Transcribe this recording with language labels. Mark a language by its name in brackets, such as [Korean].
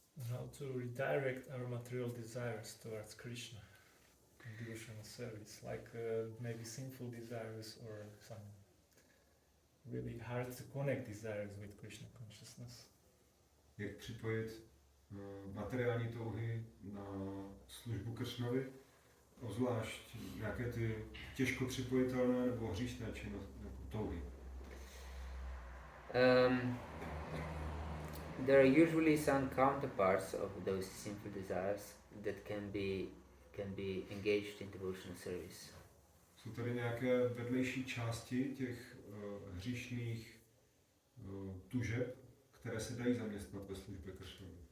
[English] How to redirect our material desires towards Krishna in devotional service, like maybe sinful desires or some really hard to connect desires with Krishna consciousness. [Czech] Jak připojit materiální touhy na službu Kršnovi, obzvlášť nějaké ty těžko připojitelné nebo hříšné činnosti nebo touhy. [English] There are usually some counterparts of those sinful desires that can be engaged in devotional service. [Czech] Jsou tady nějaké vedlejší části těch hříšných tužeb, které se dají zaměstnat ve službě Kršnovi.